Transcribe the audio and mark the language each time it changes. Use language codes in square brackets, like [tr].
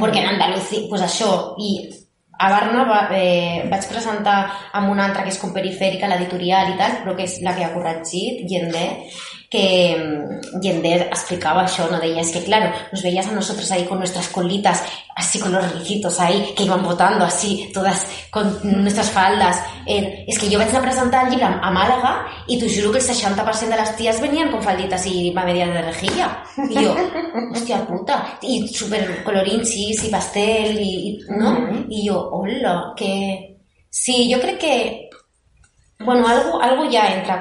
[ca] Perquè en Andalucía, pues això, i a Barna vaig presentar amb una altra que és com Perifèrica, l'editorial i tal, però que és la que ha corregit, Yender, que Yender explicava això, no? Deia, és que, [es] claro, nos veías a nosotros ahí con nuestras colitas, así con los riquitos ahí, que iban botando así, todas con nuestras faldas. [ca] És que jo vaig anar a presentar el llibre a Màlaga i t'ho juro que el 60% de les ties venien [es] con falditas i va media de rejilla. [ca] I jo, hòstia puta, i supercolorinchis i pastel, i no? I jo, hola, que... Sí, jo crec que... Bueno, algo ja entra.